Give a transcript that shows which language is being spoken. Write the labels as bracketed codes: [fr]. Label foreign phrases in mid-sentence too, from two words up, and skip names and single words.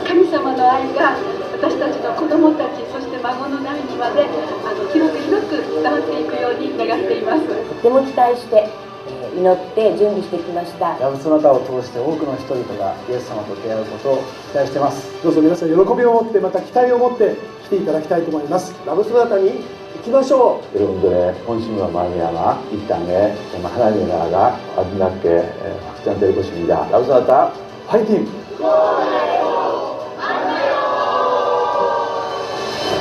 [ja] 神様の愛が私たちの子供たち、そして孫の代にまで広く広く伝わっていくように願っています。とても期待して祈って準備してきました。ラブソナタを通して多くの人々がイエス様と出会うことを期待しています。どうぞ皆さん喜びを持って、また期待を持って来ていただきたいと思います。ラブソナタに行きましょう。 [ko] 여러분들의 본심과 마음이 아마 이 땅에 정말 하나님의 나라가 아름답게 확장될 것입니다. 라브소나타 화이팅!